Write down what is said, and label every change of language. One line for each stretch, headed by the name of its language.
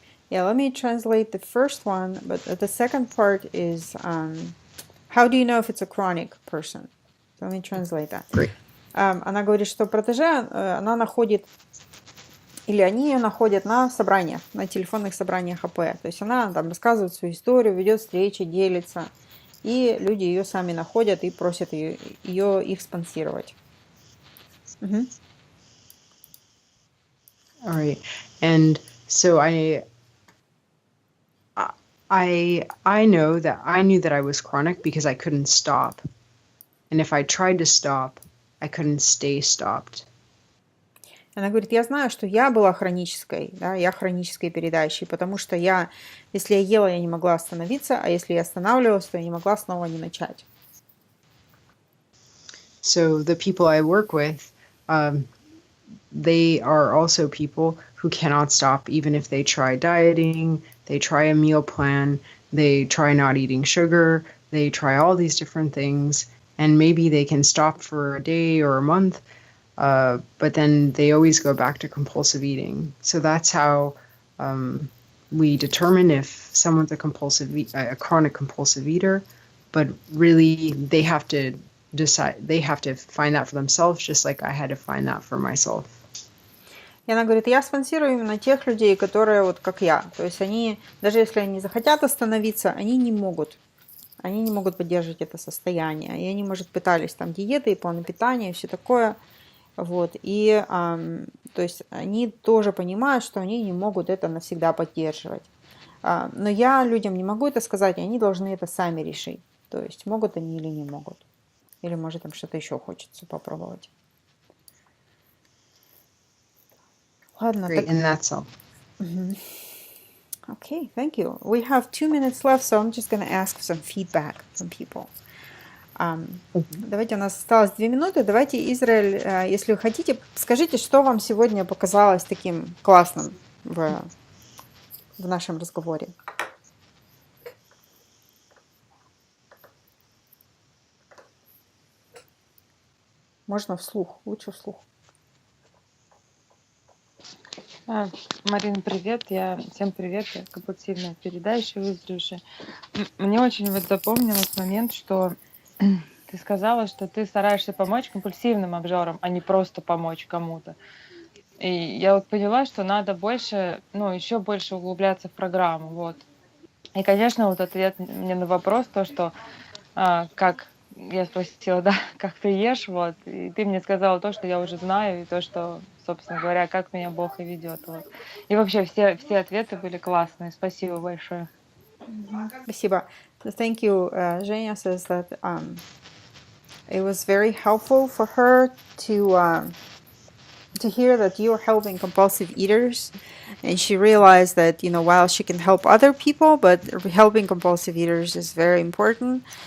English: Yeah, let me translate the first one, but the second part is how do you know if it's a chronic person? So let me translate that. Great.
Russian: Она говорит, что протеже она находит, или они ее находят на собраниях, на телефонных собраниях АП. То есть она там рассказывает свою историю, ведет встречи, делится, и люди ее сами находят и просят их спонсировать.
English: All right. And so I know that I knew that I was chronic because I couldn't stop. And if I tried to stop, I couldn't stay stopped.
Russian: Она говорит, я знаю, что я была хронической, да, я хронической передающей, потому что если я ела, я не могла остановиться, а если я останавливалась, то я не могла снова не начать.
English: So the people I work with, they are also people who cannot stop, even if they try dieting, they try a meal plan, they try not eating sugar, they try all these different things, and maybe they can stop for a day or a month, but then they always go back to compulsive eating. So that's how we determine if someone's a chronic compulsive eater, but really they have to find that for themselves, just like I had to find that for myself.
Russian: И она говорит, я спонсирую именно тех людей, которые вот как я. То есть они, даже если они захотят остановиться, они не могут поддерживать это состояние. И они, может, пытались там диеты и планы питания и все такое. Вот. И то есть они тоже понимают, что они не могут это навсегда поддерживать. Но я людям не могу это сказать, и они должны это сами решить. То есть могут они или не могут. Или, может, им что-то еще хочется попробовать. Ладно,
English: Great,
Russian: так...
English: and that's all. Okay, thank you. We have 2 minutes left, so I'm just going to ask some feedback from people.
Russian: Давайте, у нас осталось 2 минуты. Давайте, Израиль, если вы хотите, скажите, что вам сегодня показалось таким классным в нашем разговоре. Можно вслух, лучше вслух. Марина, привет. Всем привет. Я компульсивная передающая, выздоровевшая. Мне очень запомнилось момент, что ты сказала, что ты стараешься помочь компульсивным обжорам, а не просто помочь кому-то. И я поняла, что надо больше, еще больше углубляться в программу. Вот. И, конечно, ответ мне на вопрос, то, что как я спросила, да, как ты ешь, вот, и ты мне сказала то, что я уже знаю, и то, что, собственно говоря, как меня Бог и ведет. Вот. И вообще все ответы были классные. Спасибо большое. Спасибо.
English: So thank you. Женя says that it was very helpful for her to hear that you're helping compulsive eaters, and she realized that, while she can help other people, but helping compulsive eaters is very important.